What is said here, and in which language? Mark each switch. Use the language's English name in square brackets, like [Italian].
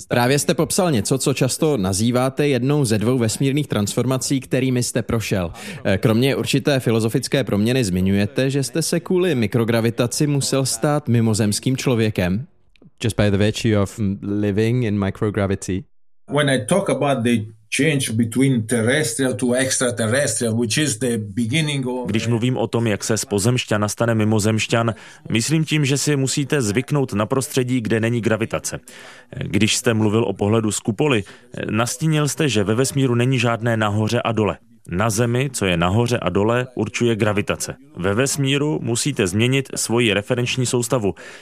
[Czech] Právě jste popsal něco, co často nazýváte jednou ze dvou vesmírných transformací, kterými jste prošel. Kromě určité filozofické proměny zmiňujete, že jste se kvůli mikrogravitaci musel stát mimozemským člověkem. [English] Just by the virtue of living in microgravity. When I talk about the change between terrestrial to extraterrestrial, which is the beginning of. [Czech] Když mluvím o tom, jak se z pozemšťana stane mimozemšťan, myslím tím, že si musíte zvyknout na prostředí, kde není gravitace. Když jste mluvil o pohledu z kupoly, nastínil jste, že ve vesmíru není žádné nahoře a dole. Na Zemi, co je nahoře a dole, určuje gravitace. Ve vesmíru musíte změnit svoji referenční soustavu.